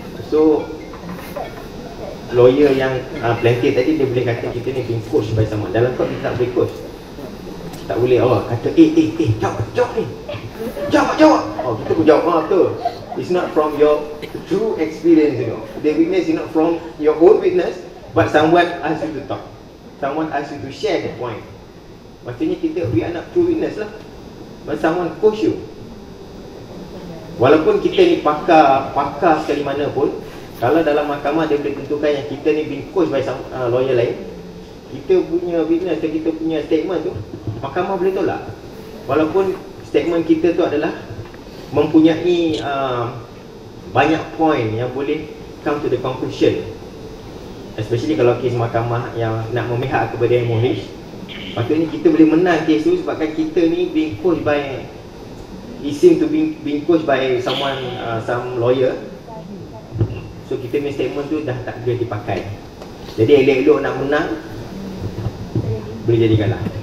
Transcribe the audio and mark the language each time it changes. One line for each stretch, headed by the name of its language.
Malay: So lawyer yang plaintiff tadi, dia boleh kata kita ni
English: being coached by someone.
Malay: Dalam court kita tak boleh coach. Tak boleh kata jawab ni, jawab. Kita pun jawab betul.
English: It's not from your true experience, you know. The witness is not from your own witness, but someone asked you to talk. Someone asked you to share the point. Maksudnya we are not true witness lah. But someone coach you.
Malay: Walaupun kita ni pakar sekali mana pun, kalau dalam mahkamah dia boleh tentukan yang kita ni
English: being coached by some lawyer
Malay: lain, kita punya witness dan kita punya statement tu, mahkamah boleh tolak. Walaupun statement kita tu adalah mempunyai banyak point yang boleh
English: come to the conclusion.
Malay: Especially kalau kes mahkamah yang nak memihak kepada MOH, Patutnya kita boleh menang kes tu sebabkan kita ni
English: being coached by, it seems to be being coached by someone, some lawyer.
Malay: So kita punya statement tu dah tak boleh dipakai. Jadi elok-elok nak menang, boleh jadi kalah.